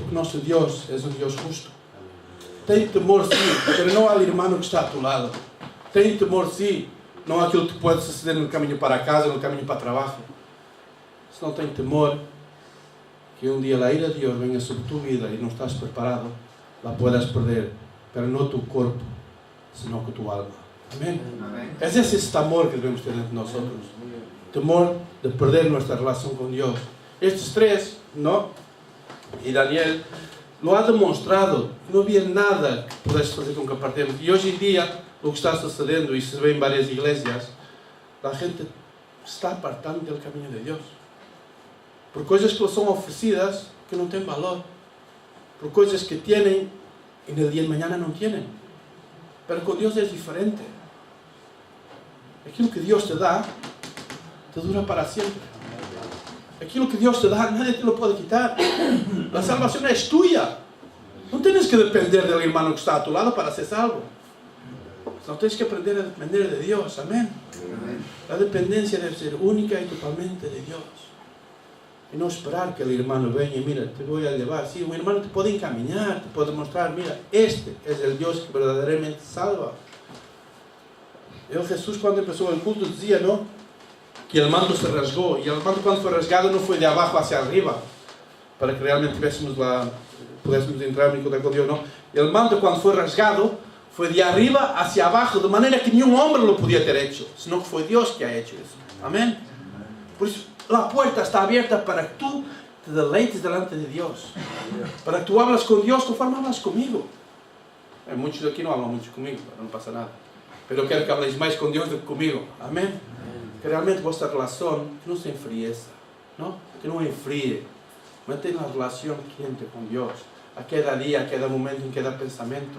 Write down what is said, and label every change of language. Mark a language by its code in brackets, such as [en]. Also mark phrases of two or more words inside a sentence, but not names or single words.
[pt] Porque nosso Deus é um Deus justo. Tem temor, sim, mas não ao irmão que está [es] a tu lado. [pt] Tem temor, sim, não àquilo que pode suceder no caminho para casa, no caminho para o trabalho. Se não tem temor, que um dia a ira de Deus venha sobre a tua vida e não estás preparado, [es] la puedas perder, pero [pt] não o teu corpo, senão com a tua alma. Amém? É esse temor que devemos ter dentro de nós outros. Temor de perder nossa relação com Deus. Estes três, não? [es] E Daniel lo ha demonstrado. [pt] Não havia nada que pudesse fazer com que apartemos. E hoje em dia, o que está sucedendo, e se vê em várias igrejas, a gente está apartando do caminho de Deus. Por coisas que são oferecidas que não têm valor. Por coisas que têm e no dia de manhã não têm. Mas com Deus é diferente. Aquilo que Deus te dá, te dura para sempre. Aquilo que Deus te dá, [es] nadie te lo pode quitar. [pt] A salvação é tuya. Não tens que depender do irmão que está [es] a tu lado [pt] para ser salvo. Não tens que aprender a depender de Deus. Amém? A dependência deve ser única e totalmente de Deus. E não esperar que o irmão venha e mira, te vou a levar. Sim, o irmão te pode encaminhar, te pode mostrar, mira, este é o Deus que verdadeiramente salva. Jesus, quando começou o culto, dizia, não? Que o manto se rasgou. E o manto, quando foi rasgado, não foi de abaixo [es] hacia arriba, [pt] para que realmente pudéssemos entrar em contato com Deus, não. O manto, quando foi rasgado, foi de [es] arriba hacia [pt] abaixo, de maneira que nenhum homem lo podia ter hecho, senão que foi Deus que [es] ha hecho [pt] isso. Amém? Por isso, a porta está aberta para que tu te deleites delante de Deus, para que tu hablas com Deus conforme hablas comigo. Muitos daqui não hablam muito comigo, não passa nada. Mas eu quero que hableis mais com Deus do que comigo. Amém? Que realmente vossa relação não se enfrieça, não? Que não enfrie. Mantenha uma relação quente com Deus, a cada dia, a cada momento, em cada pensamento.